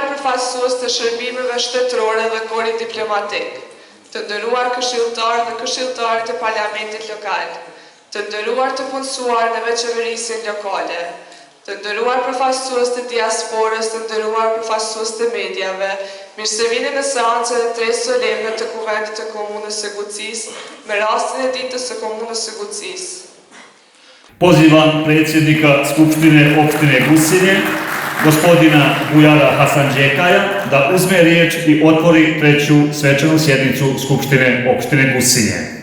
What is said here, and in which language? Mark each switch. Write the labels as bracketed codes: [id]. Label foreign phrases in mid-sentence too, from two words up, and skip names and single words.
[sq] përfaqësues të shërbimeve shtetërore dhe korit diplomatik, të nderuar këshilltarë dhe këshilltarë të parlamentit lokal, të nderuar të punësuar në veçeverisin lokale, të nderuar përfaqësues të diasporës, të nderuar përfaqësues të medjave, mirë se vini në seancën e tretë solemne të Kuvendit të Komunës së Gucisë me rastin e ditës së Komunës së Gucisë. [sr] Pozivam predsjednika Skupštine opštine Gusinje, gospodina Bujara Hasanđekaja, da uzme riječ i otvori treću svečanu sjednicu Skupštine opštine Gusinje.